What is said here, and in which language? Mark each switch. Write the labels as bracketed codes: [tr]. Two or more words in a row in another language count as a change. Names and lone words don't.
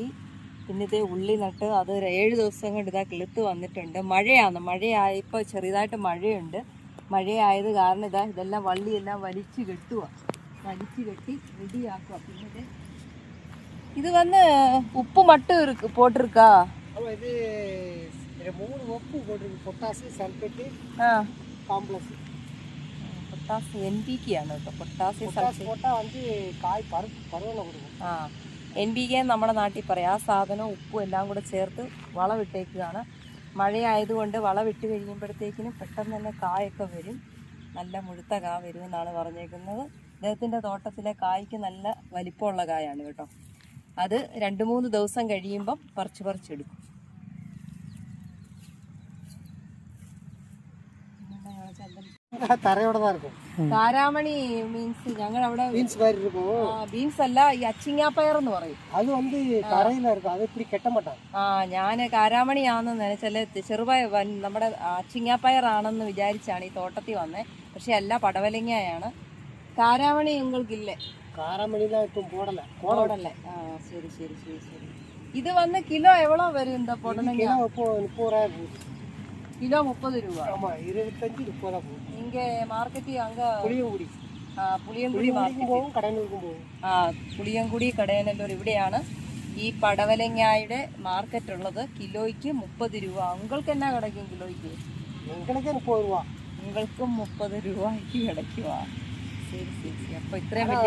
[ml] പിന്നെ ഇതേ ഉള്ളി നട്ട് അത് 7 ദിവസം കൊണ്ട് ഇതാ കിളുത്ത് വന്നിട്ടുണ്ട്. മഴയായപ്പോൾ ചെറിയതായിട്ട് മഴയുണ്ട്. മഴയായത് കാരണം ഇതെല്ലാം വള്ളിയെല്ലാം വലിച്ചു കെട്ടി റെഡിയാക്കുക. പിന്നെ ഇത് വന്ന് ഉപ്പ് മട്ട് പോട്ടിருக்கா? [ta] இது 3 உப்பு போட்டிருக்கு. பொட்டாசு, சல்பேட்டு, காம்ப்ளெக்ஸ். [ml] പൊട്ടാസ് NPK ആണ് കേട്ടോ. പൊട്ടാസ്യം [ta] போட்டால் வந்து காய் பருவனை கொடுக்கும். [ml] NPK നമ്മുടെ നാട്ടിൽ പറയാം. ആ സാധനവും ഉപ്പും എല്ലാം കൂടെ ചേർത്ത് വളമിട്ടേക്കുകയാണ്. മഴയായതുകൊണ്ട് വളമിട്ട് കഴിയുമ്പോഴത്തേക്കിനും പെട്ടെന്ന് തന്നെ കായൊക്കെ വരും. നല്ല മുഴുത്ത കാ വരുമെന്നാണ് പറഞ്ഞേക്കുന്നത്. ഇദ്ദേഹത്തിൻ്റെ തോട്ടത്തിലെ കായ്ക്ക് നല്ല വലിപ്പമുള്ള കായാണ് കേട്ടോ. അത് 2-3 ദിവസം കഴിയുമ്പം പറിച്ചെടുക്കും. [ta] தரையோட தான் இருக்கும். [ml] കാരാമണി മീൻസ് ഞങ്ങൾ അവിടെ [ta] பீன்ஸ் மாதிரி இருக்கும். [ml] ബീൻസ് അല്ല, ഈ അച്ചിങ്ങാപ്പയർ എന്ന് പറയും. [ta] அது வந்து தரையில இருக்கும். அது இப்படி கெட்ட மாட்டாங்க. [ml] ഞാൻ കാരാമണിയാണെന്ന് നിனைച്ചാല് ചെറുപയർ നമ്മുടെ അച്ചിങ്ങാപ്പയർ ആണെന്ന് വിചാരിച്ചാണ് ഈ തോട്ടത്തിൽ വന്നേ. പക്ഷെ അല്ല, പടവലങ്ങയാണ്. കാരാമണി ഉങ്ങൾക്കില്ലേ? [ta] காராமணிலாம் இப்போ போடல. [ml] പോടല്ലേ? ശരി ശരി ശരി ശരി. [ta] இது வந்து கிலோ எவ்வளோ வரும்? [ml] എന്താ പൊടലങ്ങ [ta] கிலோ இப்போ 30 ரூபாய் போகுது. [ml] കിലോ 30 രൂപ. [ta] ஆமா 25 30 போகுது. இங்க மார்க்கெட் அங்க புளியங்குடி. [ml] പുളിയങ്കുടി മാർക്കറ്റ് [ta] போகும், கடநூர்க்கும் போகும். [ml] പുളിയങ്കുടി കടയനല്ലൂർ ഇവിടെയാണ് ഈ പടവലങ്ങായുടെ മാർക്കറ്റ് ഉള്ളത്. കിലോയ്ക്ക് 30 രൂപ. ഉങ്ങൾക്ക് എന്നാ കിടക്കും കിലോയ്ക്ക്? [ta] எங்களுக்கு 30 ரூபா. [ml] ഉങ്ങൾക്കും 30 രൂപയ്ക്ക് കിടക്കുവാ. ശരി ശരി ശരി. അപ്പൊ ഇത്രയും വലിയ